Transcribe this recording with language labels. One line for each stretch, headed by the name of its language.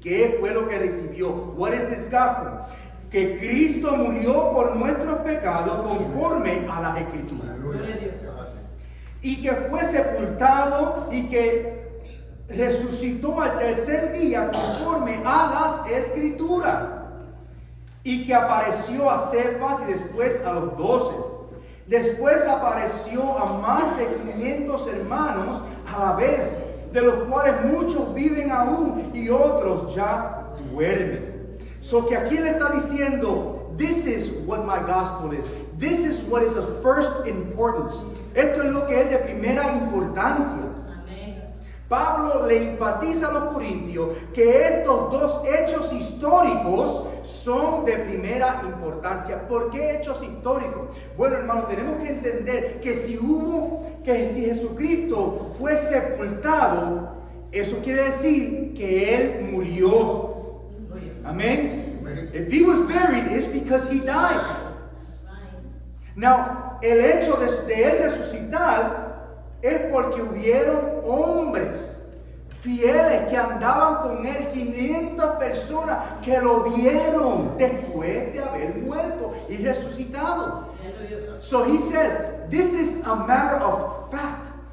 Spanish: ¿Qué fue lo que recibió?
English: What is this gospel?
Spanish: Que Cristo murió por nuestros pecados conforme a las Escrituras, y que fue sepultado y que resucitó al tercer día conforme a las Escrituras, y que apareció a Cefas y después a los 12. Después apareció a más de 500 hermanos a la vez, de los cuales muchos viven aún y otros ya duermen. Que aquí le está diciendo:
English: this is what my gospel is. This is what is of first importance.
Spanish: Esto es lo que es de primera importancia. Pablo le enfatiza a los corintios que estos dos hechos históricos son de primera importancia. ¿Por qué hechos históricos? Bueno, hermanos, tenemos que entender que si Jesucristo fue sepultado, eso quiere decir que Él murió. Amén.
English: If he was buried, it's because he died.
Spanish: Now, el hecho de él resucitar es porque hubieron hombres fieles que andaban con él, 500 personas que lo vieron después de haber muerto y resucitado.
English: So he says, this is a matter of fact.